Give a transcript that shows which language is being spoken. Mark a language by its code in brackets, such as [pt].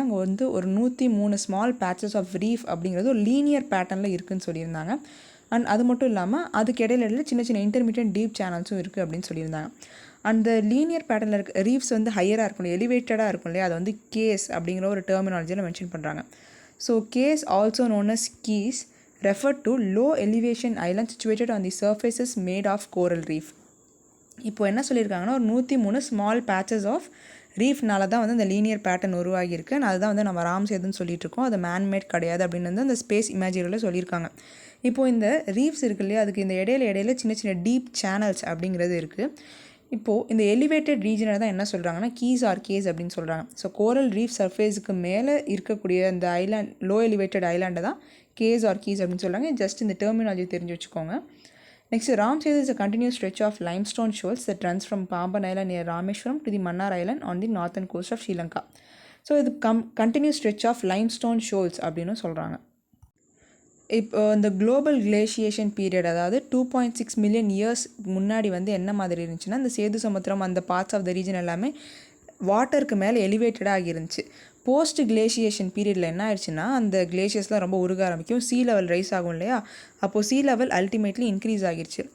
[ta] அங்கே வந்து ஒரு 103 ஸ்மால் பேட்சஸ் ஆஃப் ரீஃப் அப்படிங்கிறது ஒரு லீனியர் பேட்டர்னில் இருக்குதுன்னு சொல்லியிருந்தாங்க. அண்ட் அது மட்டும் இல்லாமல் அதுக்கு இடையில சின்ன சின்ன இன்டர்மீடியட் டீப் சேனல்ஸும் இருக்குது அப்படின்னு சொல்லியிருந்தாங்க. அந்த லீனியர் பேட்டர்னில் இருக்க ரீஃப்ஸ் வந்து ஹையராக இருக்கும், எலிவேட்டடாக இருக்கும் இல்லையா, அதை வந்து கேஸ் அப்படிங்கிற ஒரு டெர்மினாலஜியில் மென்ஷன் பண்ணுறாங்க. [en] So cays also known as keys refer to low elevation islands situated on the surfaces made of coral reef. [ta] இப்போ என்ன சொல்லியிருக்காங்கன்னா ஒரு 103 ஸ்மால் பேச்சஸ் ஆஃப் ரீஃப்னால தான் வந்து அந்த லீனியர் பேட்டர்ன் உருவாகியிருக்கு. அதுதான் வந்து நம்ம ராம் சேதுன்னு சொல்லிட்டு இருக்கோம். அது மேன்மேட் கிடையாது அப்படின்னு வந்து அந்த ஸ்பேஸ் இமேஜரியில் சொல்லியிருக்காங்க. இப்போது இந்த ரீஃப்ஸ் இருக்கு இல்லையா, அதுக்கு இந்த இடையில சின்ன சின்ன டீப் சேனல்ஸ் அப்படிங்கிறது இருக்குது. இப்போது இந்த எலிவேட்டட் ரீஜனை தான் என்ன சொல்கிறாங்கன்னா கீஸ் ஆர் கேஸ் அப்படின்னு சொல்கிறாங்க. ஸோ கோரல் ரீஃப் சர்ஃபேஸுக்கு மேலே இருக்கக்கூடிய அந்த ஐலாண்ட், லோ எலிவேட்டட் ஐலாண்டை தான் கேஸ் ஆர் கீஸ் அப்படின்னு சொல்கிறாங்க. ஜஸ்ட் இந்த டெர்மினாலஜி தெரிஞ்சு வச்சுக்கோங்க. [en] Next, Ram Setu is a continuous stretch of limestone shoals that runs from Pamban Island near Rameshwaram to the Mannar Island on the northern coast of Sri Lanka. So, இது continuous stretch of limestone shoals அப்படின்னு சொல்கிறாங்க. [ta] இப்போ இந்த global கிளேஷியேஷன் period, அதாவது 2.6 million years முன்னாடி வந்து என்ன மாதிரி இருந்துச்சுன்னா, இந்த சேது சமுத்திரம் அந்த பார்ட்ஸ் ஆஃப் த ரீஜன் எல்லாமே வாட்டருக்கு மேலே எலிவேட்டடாக ஆகிருந்துச்சு. போஸ்ட் கிளேஷியேஷன் பீரியடில் என்ன ஆயிடுச்சுன்னா, அந்த கிளேஷியர்ஸ்லாம் ரொம்ப உருக ஆரம்பிக்கும், சீ லெவல் ரைஸ் ஆகும் இல்லையா, அப்போது சீ லெவல் அல்டிமேட்லி இன்க்ரீஸ் ஆகிடுச்சு.